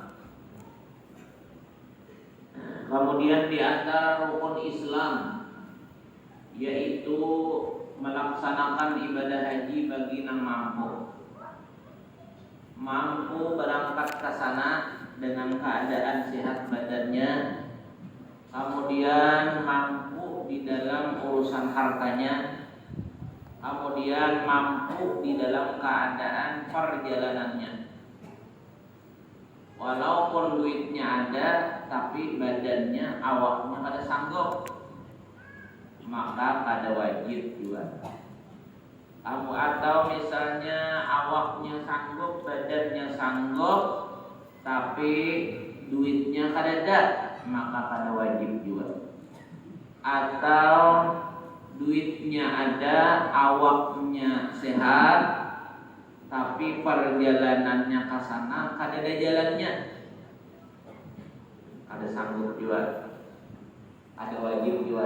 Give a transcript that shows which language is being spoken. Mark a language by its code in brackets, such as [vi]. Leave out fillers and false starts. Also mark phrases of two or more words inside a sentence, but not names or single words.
[id] Kemudian di antara rukun Islam yaitu melaksanakan ibadah haji bagi yang mampu berangkat ke sana dengan keadaan sehat badannya, kemudian mampu di dalam urusan hartanya, kemudian mampu di dalam keadaan perjalanannya. Walaupun duitnya ada, tapi badannya, awaknya pada sanggup, maka pada wajib juga. Atau misalnya awaknya sanggup, badannya sanggup, tapi duitnya kadada, maka pada wajib juga. Atau duitnya ada, awaknya sehat, tapi perjalanannya ke sana kadada jalannya, ada sanggup juga, ada wajib juga.